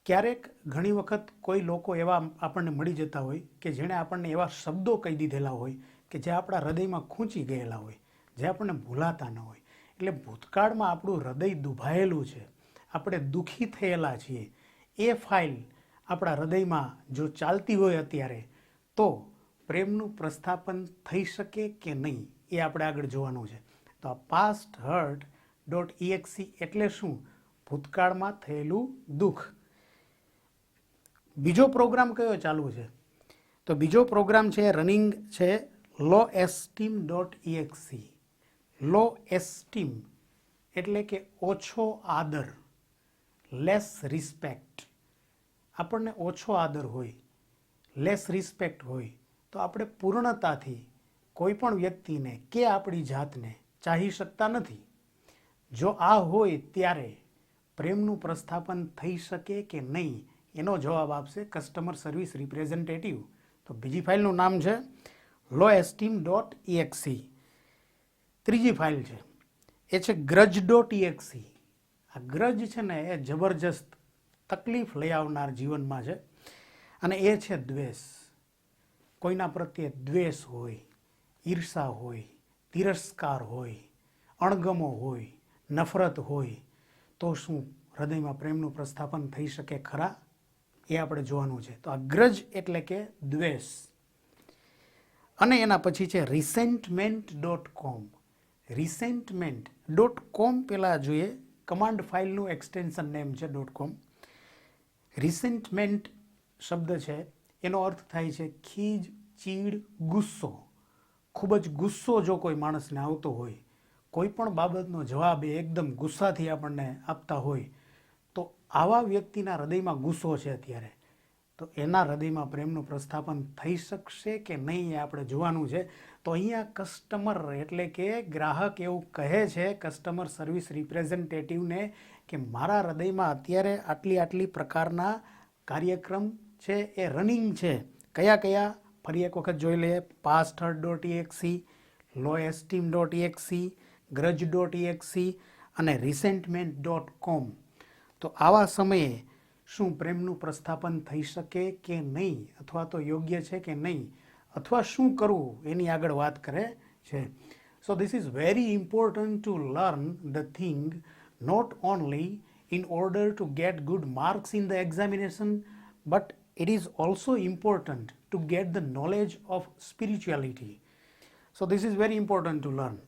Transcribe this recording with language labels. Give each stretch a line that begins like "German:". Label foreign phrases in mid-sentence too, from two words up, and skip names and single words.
Gujarati: ક્યારેક ઘણી વખત કોઈ લોકો એવા આપણને મળી જતા હોય કે જેણે આપણને એવા શબ્દો કહી દીધેલા હોય કે જે આપણા હૃદયમાં ખૂંચી ગયેલા હોય, જે આપણને ભૂલાતા ન હોય. એટલે ભૂતકાળમાં આપણું હૃદય દુભાયેલું છે, આપણે દુઃખી થયેલા છીએ, એ ફાઇલ આપણા હૃદયમાં જો ચાલતી હોય અત્યારે, તો પ્રેમનું પ્રસ્થાપન થઈ શકે કે નહીં એ આપણે આગળ જોવાનું છે. તો આ pasthurt.exe એટલે શું? ભૂતકાળમાં થયેલું દુઃખ. બીજો પ્રોગ્રામ કયો ચાલુ છે? તો બીજો પ્રોગ્રામ છે રનિંગ છે lowesteem.exe. લો એસ્ટીમ એટલે કે ઓછો આદર,
English: less respect.
Gujarati: આપણને ઓછો આદર હોય,
English: less respect
Gujarati: હોય, તો આપણે પૂર્ણતાથી કોઈ પણ વ્યક્તિને કે આપણી જાતને ચાહી શકતા નથી. જો આ હોય ત્યારે પ્રેમનું પ્રસ્થાપન થઈ શકે કે નહીં, એનો જવાબ આપશે
English: customer service representative.
Gujarati: તો બીજી ફાઇલનું નામ છે lowesteem.exe. ત્રીજી ફાઇલ છે એ છે grudge.exe. આ ગ્રજ છે ને એ જબરજસ્ત તકલીફ લઈ આવનાર જીવનમાં છે, અને એ છે દ્વેષ. કોઈના પ્રત્યે દ્વેષ હોય, ઈર્ષા હોય, તિરસ્કાર હોય, અણગમો હોય, નફરત હોય, તો શું હૃદયમાં પ્રેમનું પ્રસ્થાપન થઈ શકે ખરા? એ આપણે જોવાનું છે. તો આ ગ્રજ એટલે કે દ્વેષ. અને એના પછી છે resentment.com. resentment.com પહેલાં જોઈએ, કમાન્ડ ફાઇલનું
English: extension name
Gujarati: છે .com. રિસેન્ટમેન્ટ શબ્દ છે એનો અર્થ થાય છે ખીજ, ચીડ, ગુસ્સો. ખૂબ જ ગુસ્સો જો કોઈ માણસને આવતો હોય, કોઈ પણ બાબતનો જવાબ એ એકદમ ગુસ્સાથી આપણને આપતા હોય, તો આવા વ્યક્તિના હૃદયમાં ગુસ્સો છે અત્યારે, તો એના હૃદયમાં પ્રેમનું પ્રસ્થાપન થઈ શકશે કે નહીં એ આપણે જોવાનું છે. તો અહીંયા કસ્ટમર એટલે કે ગ્રાહક એવું કહે છે
English: customer service
Gujarati: રિપ્રેઝેન્ટેટિવને કે મારા હૃદયમાં અત્યારે આટલી પ્રકારના કાર્યક્રમ છે એ રનિંગ છે. કયા કયા? ફરી એક વખત જોઈ લઈએ. pasthurt.exe, lowesteem.exe, grudge.exe અને resentment.com. તો આવા સમયે શું પ્રેમનું પ્રસ્થાપન થઈ શકે કે નહીં, અથવા તો યોગ્ય છે કે નહીં, અથવા શું કરવું એની આગળ વાત કરે છે.
English: સો this is very important to learn the thing, not only in order to get good marks in the examination, but it is also important to get the knowledge of spirituality. So this is very important to learn.